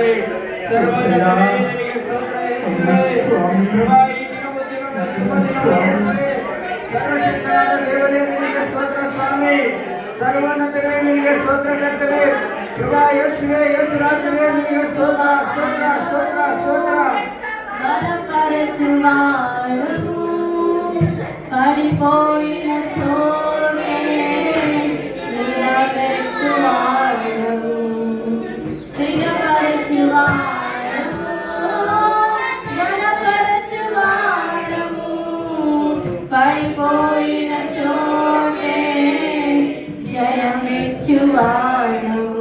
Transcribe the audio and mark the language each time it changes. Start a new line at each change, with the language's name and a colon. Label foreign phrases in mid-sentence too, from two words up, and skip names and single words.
Kannada: ಸರ್ವಜ್ಞನೇ ನಿನಗೆ ಸ್ತೋತ್ರ ಯೇಸುವೇ. ಕೃಪಾ ಈ ದಿನವೂ ದಿನವೂ ಶುಭ ದಿನವೂ ಯೇಸುವೇ. ಸರ್ವಶಕ್ತನಾದ ದೇವರೇ ನಿನಗೆ ಸ್ತೋತ್ರ ಸ್ವಾಮಿ. ಸರ್ವೋನ್ನತನೇ ನಿನಗೆ ಸ್ತೋತ್ರ ಕರ್ತನೇ. ಕೃಪಾ ಯೇಸುವೇ ಯೇಸು ರಾಜನೇ ನಿನಗೆ ಸ್ತೋತ್ರ ಸ್ತೋತ್ರ ಸ್ತೋತ್ರ ಸ್ತೋತ್ರ.
Telugu: బలపరచువాడవు పడిపోయిన చోటే నిలబెట్టువాడవు. స్థిరపరచువాడవు బలపరచువాడవు పడిపోయిన చోటే జయమిచ్చువాడవు.